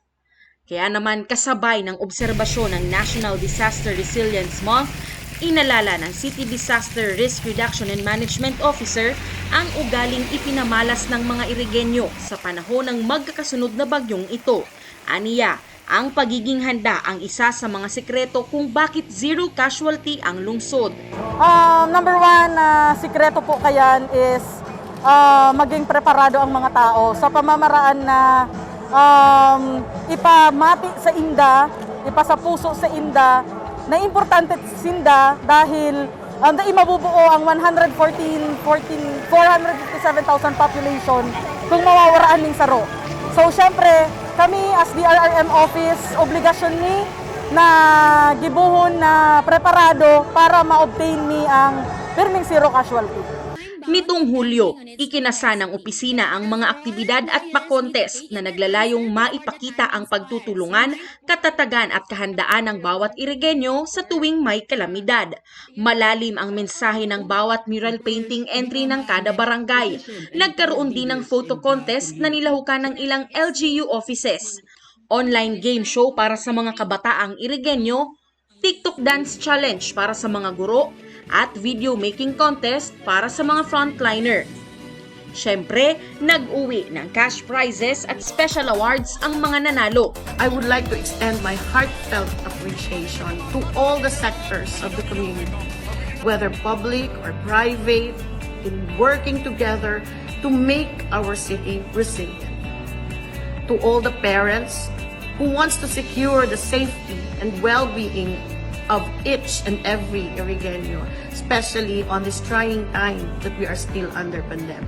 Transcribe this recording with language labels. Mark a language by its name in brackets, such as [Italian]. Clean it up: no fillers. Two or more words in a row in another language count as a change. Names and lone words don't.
[Filipino] Kaya naman kasabay ng obserbasyon ng National Disaster Resilience Month, inalala ng City Disaster Risk Reduction and Management Officer ang ugaling ipinamalas ng mga Irigenyo sa panahon ng magkakasunod na bagyong ito. Aniya, ang pagiging handa ang isa sa mga sekreto kung bakit [English] zero casualty [Filipino] ang lungsod. [English] Number one, [Rinconada Bikol] sikreto po kayan is maging preparado ang mga tao sa pamamaraan na ipamati sa inda, ipasa puso sa inda, na importante sinda dahil mabubuo ang 457,000 population kung mawawaraan ng saro. So syempre, kami as DRRM office, obligasyon ni na gibuhon na preparado para ma-obtain ni ang pirming [English] zero casualty. [Filipino] Nitong Hulyo, ikinasa ng opisina ang mga aktibidad at pa-contest na naglalayong maipakita ang pagtutulungan, katatagan at kahandaan ng bawat Irigenyo sa tuwing may kalamidad. Malalim ang mensahe ng bawat [English] mural painting entry [Filipino] ng kada barangay. Nagkaroon din ng [English] photo contest [Filipino] na nilahukan ng ilang LGU offices. [English] Online game show [Filipino] para sa mga kabataang Irigenyo, [English] TikTok dance challenge [Filipino] para sa mga guro, at [English] video making contest [Filipino] para sa mga frontliner. Siyempre, nag-uwi ng [English] cash prizes [Filipino] at [English] special awards [Filipino] ang mga nanalo. [English] I would like to extend my heartfelt appreciation to all the sectors of the community, whether public or private, in working together to make our city resilient. To all the parents who wants to secure the safety and well-being of each and every Irigenyo, especially on this trying time that we are still under pandemic.